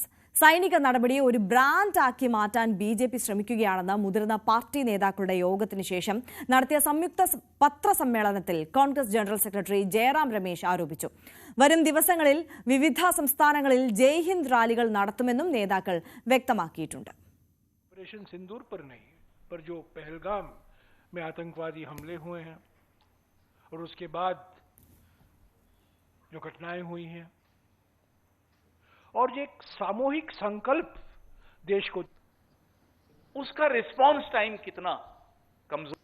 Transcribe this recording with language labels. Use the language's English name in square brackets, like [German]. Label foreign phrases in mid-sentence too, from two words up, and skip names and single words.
[Malayalam] സൈനിക നടപടിയെ ഒരു ബ്രാൻഡാക്കി മാറ്റാൻ BJP ശ്രമിക്കുകയാണെന്ന് മുതിർന്ന പാർട്ടി നേതാക്കളുടെ യോഗത്തിന് ശേഷം നടത്തിയ സംയുക്ത പത്രസമ്മേളനത്തിൽ കോൺഗ്രസ് ജനറൽ സെക്രട്ടറി ജയറാം രമേശ് ആരോപിച്ചു. വരും ദിവസങ്ങളിൽ വിവിധ സംസ്ഥാനങ്ങളിൽ ജയ് ഹിന്ദ് റാലികൾ നടത്തുമെന്നും നേതാക്കൾ വ്യക്തമാക്കിയിട്ടുണ്ട്. [Hindi] ऑपरेशन सिंदूर पर नहीं, पर जो पहलगाम में आतंकवादी हमले हुए हैं और उसके बाद जो घटनाएं हुई हैं और जो एक सामूहिक संकल्प देश को, उसका [English] response time [Hindi] कितना कमजोर,